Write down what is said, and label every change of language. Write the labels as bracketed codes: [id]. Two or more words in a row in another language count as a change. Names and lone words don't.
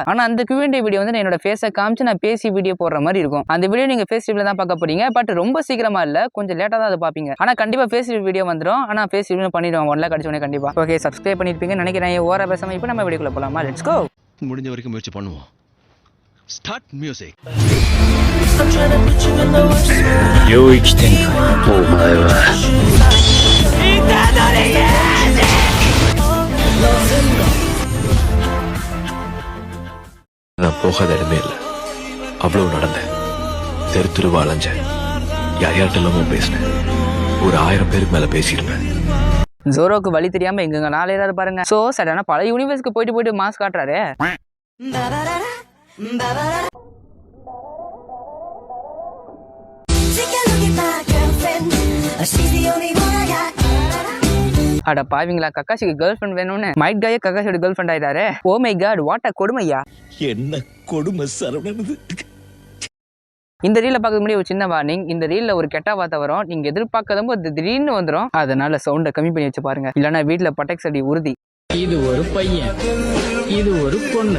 [ta] ஆனா அந்த [en] Q&A video [ta] வந்து என்னோட ஃபேஸை காமிச்சு நான் பேசி வீடியோ போடுற மாதிரி இருக்கும். அந்த வீடியோ நீங்க [en] face reveal [ta] தான் பார்க்க போறீங்க. பட் ரொம்ப சீக்கிரமா இல்ல, கொஞ்சம் லேட்டா தான் அதை பார்ப்பீங்க. ஆனா கண்டிப்பா [en] face reveal video [ta] வந்துடும். ஆனா [en] face reveal [ta] பண்ணிடுவோம் 1 lakh அடிச்சோடனே கண்டிப்பா. [en] okay, subscribe [ta] பண்ணிருப்பீங்கன்னு நினைக்கிறேன். ஓர பேசாம இப்போ நம்ம வீடியோக்குள்ள போலாமா? [en] let's go. [ta] முடிஞ்ச வரைக்கும் முயற்சி பண்ணுவோம். [en] start music. [ja] 領域展開。 [ta] お前は நான் போகாத இடமே இல்லை. அவ்வளவு நடந்தேன், தெரு தெருவா அலைஞ்சேன், யார்கிட்ட இல்லாம பேசினேன். ஒரு 1000 பேருக்கு மேல பேசியிருப்பேன். ஜோரோக்கு வழி தெரியாம எங்க நாளையராது பாருங்க. சோ சடனா பல யூனிவர்ஸ்க்கு போயிட்டு மாஸ் காட்டுறாரு. அட பாவிங்களா, கக்காஷிக்கு [en] girl friend [ta] வேணும்னு மைட் காயே கக்காஷியோட [en] girl friend [ta] ஆயிட்டாரு. [en] Oh my God, what a கொடுமையா. [ta] என்ன கொடுமை சரவணனது. இந்த ரீல பார்க்க முடியும் ஒரு சின்ன வார்னிங். இந்த ரீல்ல ஒரு கெட்ட வார்த்தை வரும், நீங்க எதிர்பார்க்காதப்போ அது திடீர்னு வந்துடும். அதனால சவுண்டை கம்மி பண்ணி வச்சு பாருங்க, இல்லைன்னா வீட்டுல பட்டெக்ஸ் அடி உறுதி. இது ஒரு பையன், இது ஒரு பொண்ணு.